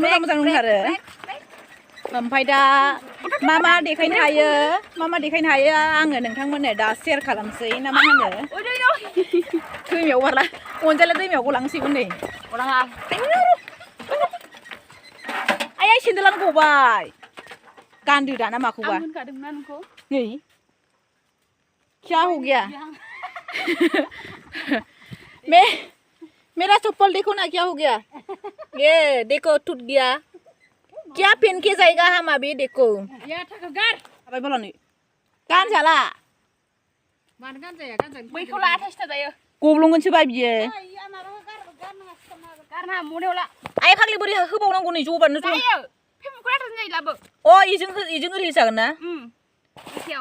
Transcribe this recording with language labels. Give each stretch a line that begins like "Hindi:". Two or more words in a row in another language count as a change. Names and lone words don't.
Bodo: मोजां दंथारो ओमफ्राय दा मा देखायनो हायो आङो नोंथांमोननो दा शेयार खालामसै ना मा होनो दैमायाव बारला अनजाला दैमायाव गलांसैमोन नै आइ सेन्देलानो गबाय गानदो दाना माखौबा नै
Hindi: क्या हो गया मेरा चप्पल देखो ना क्या हो गया ये देखो टूट गया क्या पहन के जाएगा हम अभी देखो अबे बोला नहीं
Bodo: गान जाला मानो गान जाया बैखौ ला आथाइसथा जायो गब्लंगोनसो बा बियो गारना मनेयाव ला आइ फाग्लि बोरै होबावनांगौ नै जबानो जायो फेमुखौ आथाइसथा जायो लाबो इजों ओरै जागोन ना एसेयाव